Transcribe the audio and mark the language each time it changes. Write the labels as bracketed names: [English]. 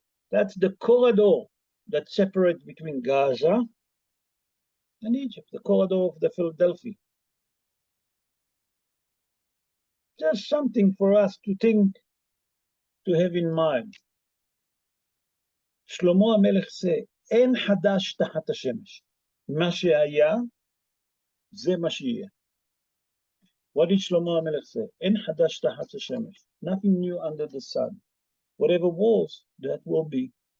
[English] That's the corridor that separates between Gaza and Egypt, the corridor of the Philadelphia. Just something for us to think, to have in mind. [Hebrew] שלמה המלך זה, אין חדש תחת השמש. מה שהיה, זה מה שיהיה. [English] What did Shlomo HaMelech say? [Hebrew] אין חדש תחת השמש. [English] Nothing new under the sun. Whatever was, that will be.